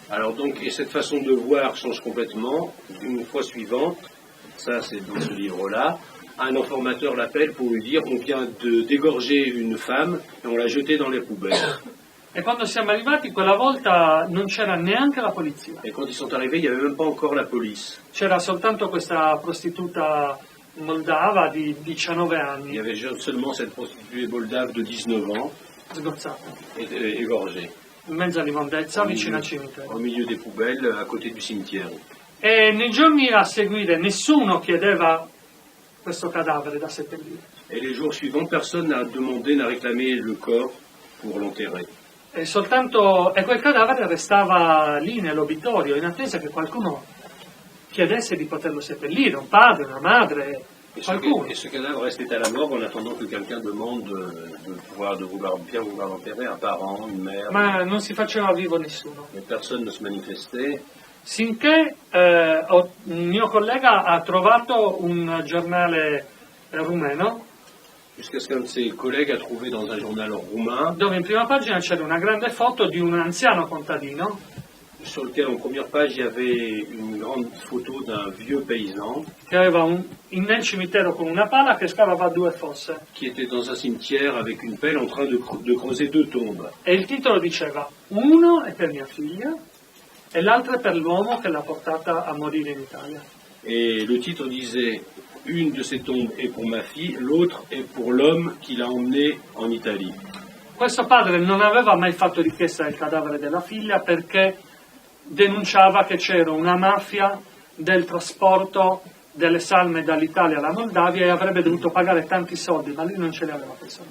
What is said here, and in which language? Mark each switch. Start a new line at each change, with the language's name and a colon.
French: Alors donc, et cette façon de voir change complètement. Une fois suivante, ça c'est dans ce livre-là, un informateur l'appelle pour lui dire on vient de dégorger une femme et on l'a jetée dans les poubelles.
Italian: E quando siamo arrivati quella volta non c'era neanche la polizia.
French: Et quand ils sont arrivés, il n'y avait même pas encore la police.
Italian: C'era soltanto questa prostituta moldava di 19
French: Il y
Italian: anni,
French: avait seulement cette prostituée moldave de 19 ans,
Italian: sgozzata,
French: égorgée,
Italian: in mezzo all'immondezza, vicino al cimitero.
French: au milieu des poubelles, à côté du cimetière.
Italian: E nei giorni a seguire nessuno chiedeva questo cadavere da seppellire.
French: Et les jours suivants, personne n'a demandé, n'a réclamé le corps pour l'enterrer.
Italian: E quel cadavere restava lì nell'obitorio in attesa che qualcuno chiedesse di poterlo seppellire, un padre, una madre, qualcuno.
French: Et ce cadavre restait à la morgue en attendant que quelqu'un demande de vouloir bien l'enterrer, un parent, une mère.
Italian: Ma non si faceva vivo nessuno.
French: Mais personne ne se manifestait.
Italian: Sinché un mio collega ha trovato un giornale rumeno
French: Jusqu'à ce qu'un de ses collègues a trouvé dans un journal roumain,
Italian: dove in prima pagina c'era una grande foto di un anziano contadino
French: sur lequel en première page il y avait une grande photo d'un vieux paysan
Italian: che aveva nel cimitero con una pala che scavava 2 fosse.
French: qui était dans un cimetière avec une pelle en train de creuser 2 tombes.
Italian: E il titolo diceva: uno è per mia figlia e l'altro è per l'uomo che l'ha portata a morire in Italia.
French: Et le titre disait: une de ces tombes est pour ma fille, l'autre est pour l'homme qui l'a emmenée en Italie.
Italian: Questo padre non aveva mai fatto richiesta del cadavere della figlia perché denunciava che c'era una mafia del trasporto delle salme dall'Italia alla Moldavia e avrebbe dovuto pagare tanti soldi, ma lui non ce li aveva quei soldi.